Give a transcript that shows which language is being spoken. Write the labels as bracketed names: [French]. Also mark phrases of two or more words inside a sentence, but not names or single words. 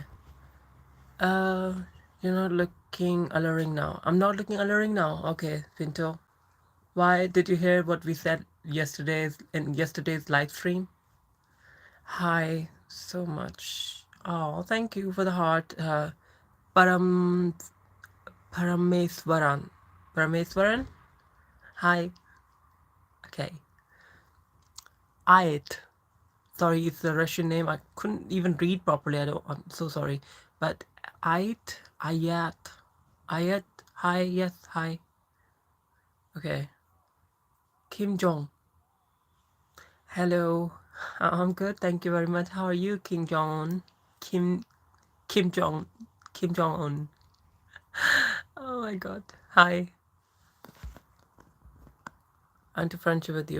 [English] Uh, you're not looking alluring now. I'm not looking alluring now. Okay, Pinto. Why did you hear what we said yesterday's live stream? Hi, so much. Oh, thank you for the heart. Param Parameswaran. Parameswaran? Hi. Okay. Ayat. Sorry, it's a Russian name. I couldn't even read properly. I'm so sorry. But Ayat, Ayat, hi, yes, hi. Okay. Kim Jong. Hello. I'm good. Thank you very much. How are you, Kim Jong? Kim Kim Jong Kim Jong Un. Oh my God. Hi. I'm to friendship with you.